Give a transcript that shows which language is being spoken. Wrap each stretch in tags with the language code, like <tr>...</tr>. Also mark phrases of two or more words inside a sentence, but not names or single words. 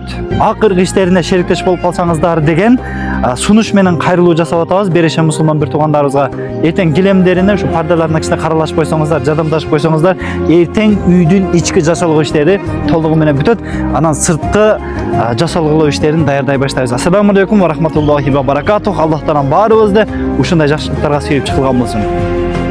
<ky>Акыркы иштерине шериктеш болуп калсаңыздар деген сунуш менен кайрылуу жасап атабыз. Берешен мусулман бир туугандарыбызга эртең килемдерине, ушу пардаларына кичине каралашып койсоңуздар, жардамдашып койсоңуздар, эртең үйдүн ички жасалгуу иштери толугу менен бүтөт. Анан сырткы жасалгылоо иштерин даярдай баштайбыз.</ky> <ar>السلام عليكم ورحمة الله وبركاته.</ar> <ky>Аллах Таалам баарыбызды ушундай жакшылыктарга сүйүп чыккан болсун.</ky>